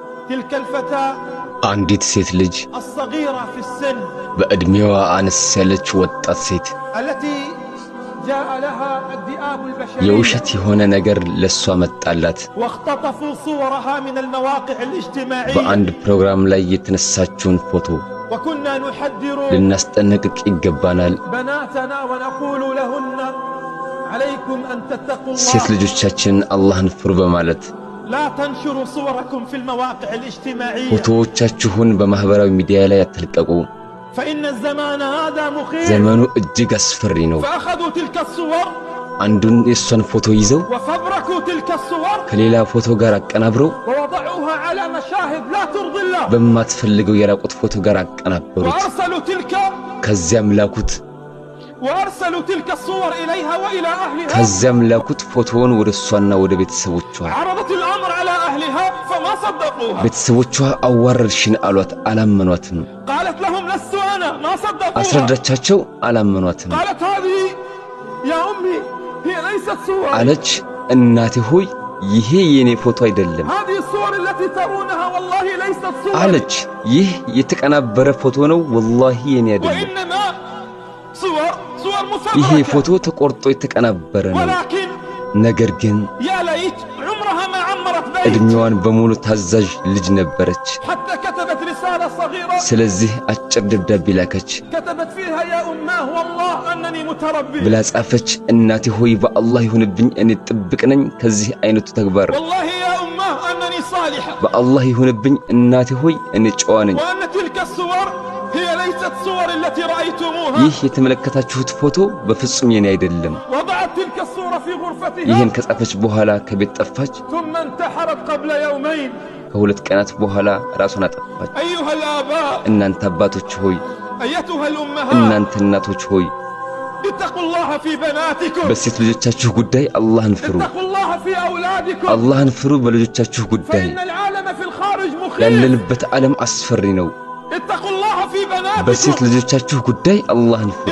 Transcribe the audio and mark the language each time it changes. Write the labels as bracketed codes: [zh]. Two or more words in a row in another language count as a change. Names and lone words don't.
[ar] تلك الفتاة [am] አንዲት ሴት ልጅ [ar] الصغيرة في السن [am] በእድሜዋ አነስ ያለች ወጣት ሴት [ar] التي جاء لها الذئاب البشرية [am] የውሸት የሆነ ነገር ለሷ መጣላት [ar] واختطفوا صورها من المواقع الاجتماعية [am] በአንድ ፕሮግራም ላይ የተነሳችውን ፎቶ [ar] وكنا نحذر [am] ልናስጠነቅቅ ይገባናል [ar] بناتنا ونقول لهن عليكم أن تتقوا [am] ሴት [ar] الله [am] ልጆቻችንን አላህን ፍሩ በማለት [ar] لا تنشروا صوركم في المواقع الاجتماعية [am] ፎቶዎቻችሁን በማህበራዊ ሚዲያ ላይ አትልቀቁ [ar] فإن الزمان هذا مخيف [am] ዘመኑ እጅግ አስፈሪ ነው [ar] فأخذوا تلك الصور [am] አንዱን የሷን ፎቶ ይዘው [ar] وفبركوا تلك الصور [am] ከሌላ ፎቶ ጋር አቀናብረው [ar] ووضعوها على مشاهد لا ترضي الله [am] በማትፈልገው የራቁት ፎቶ ጋር አቀናበሩት [ar] وأرسلوا تلك الصور إليها وإلى أهلها [am] ከዚያም ላኩት ፎቶውን ወደ እሷና ወደ ቤተሰቦቿ [ar] عرضت الأمر على أهلها فما صدقوها [am] ቤተሰቦቿ አዋረድሽን አሏት አላመኗትም [ar] قالت لهم لست أنا ما صدقوها [am] አስረዳቻቸው አላመኗትም [ar] قالت هذه يا أمي هي ليست صور [am] አለች እናቴ ሆይ ይሄ የኔ ፎቶ አይደለም [ar] هذه الصور التي ترونها والله ليست صور [am] አለች ይህ የተቀናበረ ፎቶ ነው والله የኔ አይደለም [ar] وإنما صور [am] ይሄ [ar] مفبركة [am] ፎቶ ተቆርጦ የተቀናበረ ነው [ar] ولكن [am] ነገር ግን [ar] يا ليت عمرها ما عمرت بيت [am] እድሜዋን በሙሉ ታዛዥ ልጅ ነበረች [ar] حتى كتبت رسالة صغيرة [am] ስለዚህ አጭር ደብዳቤ ላከች [ar] كتبت فيها يا أماه والله أنني متربي [am] ብላ ጻፈች እናቴ ሆይ በአላህ ይሁንብኝ እኔ ጥብቅ ነኝ ከዚህ አይነቱ ተግባር [ar] والله يا أماه أنني صالحة [am] በአላህ ይሁንብኝ እናቴ ሆይ እኔ ጨዋ ነኝ [ar] وأن تلك الصور هي ليست صور التي رأيتموها [am] ይህ የተመለከታችሁት ፎቶ በፍጹም የኔ አይደለም [ar] وضعت تلك الصورة في غرفتها [am] ይህን ከጻፈች በኋላ ከቤት ጠፋች [ar] ثم انتحرت قبل يومين [am] ከሁለት ቀናት በኋላ ራሷን አጠፋች [ar] أيها الآباء [am] እናንተ አባቶች ሆይ [ar] أيتها الأمهات [am] እናንተ እናቶች ሆይ [ar] اتقوا الله في بناتكم [am] በሴት ልጆቻችሁ ጉዳይ አላህን ፍሩ [ar] اتقوا الله في أولادكم [am] አላህን ፍሩ በልጆቻችሁ ጉዳይ [ar] فإن العالم في الخارج مخيف [am] ያለንበት ዓለም አስፈሪ ነው [ar] اتقوا الله في [am] በሴት [ar] بناتكم [am] ልጆቻችሁ ጉዳይ አላህን ፍሩ